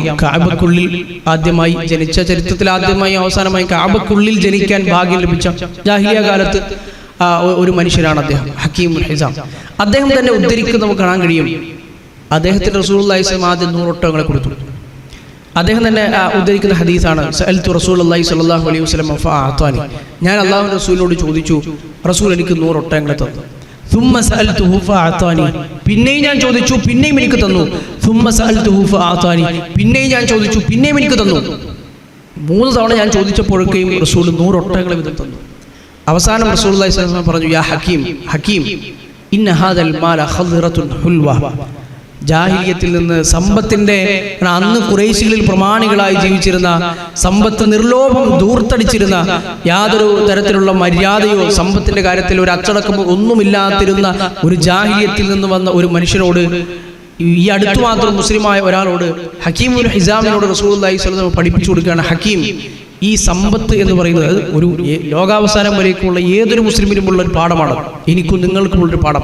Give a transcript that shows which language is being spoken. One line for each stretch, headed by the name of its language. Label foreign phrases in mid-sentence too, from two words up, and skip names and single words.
Malayalam: കഅബക്കുള്ളിൽ ആദ്യമായി ജനിച്ച, ചരിത്രത്തിൽ ആദ്യമായി അവസാനമായി കഅബക്കുള്ളിൽ ജനിക്കാൻ ഭാഗ്യം ലഭിച്ച ജാഹിലിയ കാലത്ത് ഒരു മനുഷ്യനാണ് അദ്ദേഹം, ഹക്കീം ഇബ്നു ഹിസാം. അദ്ദേഹം തന്നെ ഉദ്ധരിക്കുന്നത് നമുക്ക് കാണാൻ കഴിയും. അദ്ദേഹത്തിന്
Arabic: رسول الله صلى الله عليه وسلم
Malayalam: ആദ്യം 100 ഒട്ടകങ്ങളെ കൊടുത്തു. അദ്ദേഹം തന്നെ ഉദ്ധരിക്കുന്ന ഹദീസാണ്,
Arabic: سألت رسول الله صلى الله عليه وسلم فأعطاني,
Malayalam: ഞാൻ അല്ലാഹുവിന്റെ റസൂലിനോട് ചോദിച്ചു, റസൂൽ എനിക്ക് 100 ഒട്ടകങ്ങളെ തന്നു.
Arabic: ثم سألته فأعطاني,
Malayalam: പിന്നെയും ഞാൻ ചോദിച്ചു, പിന്നെയും എനിക്ക് തന്നു.
Arabic: ثم سألته فأعطاني,
Malayalam: പിന്നെയും ഞാൻ ചോദിച്ചു, പിന്നെയും എനിക്ക് തന്നു. 3 തവണ ഞാൻ ചോദിച്ചപ്പോഴൊക്കെയും റസൂൽ 100 ഒട്ടകങ്ങളെ വീതം തന്നു. അവസാനം
Arabic: رسول الله صلى الله عليه وسلم
Malayalam: പറഞ്ഞു, യാ ഹക്കീം, ഹക്കീം,
Arabic: إن هذا المال خضرة حلوة,
Malayalam: ജാഹിലിയത്തിൽ നിന്ന് സമ്പത്തിന്റെ, അന്ന് ഖുറൈശികളിൽ പ്രമാണികളായി ജീവിച്ചിരുന്ന, സമ്പത്ത് നിർലോഭം ദൂർത്തടിച്ചിരുന്ന, യാതൊരു തരത്തിലുള്ള മര്യാദയോ സമ്പത്തിന്റെ കാര്യത്തിൽ ഒരു അച്ചടക്കമോ ഒന്നുമില്ലാതിരുന്ന ഒരു ജാഹിലിയത്തിൽ നിന്ന് വന്ന ഒരു മനുഷ്യനോട്, ഈ അടുത്തു മാത്രം മുസ്ലിമായ ഒരാളോട്, ഹക്കീം ഇബ്നു ഹിസാമിനോട്
Arabic: رسول الله صلى الله عليه وسلم
Malayalam: പഠിപ്പിച്ചു കൊടുക്കുകയാണ്, ഹക്കീം, ഈ സമ്പത്ത് എന്ന് പറയുന്നത് ഒരു ലോകാവസാനം വരേക്കുള്ള ഏതൊരു മുസ്ലിമിനുമുള്ള ഒരു പാഠമാണ്, എനിക്കും നിങ്ങൾക്കുമുള്ളൊരു പാഠം.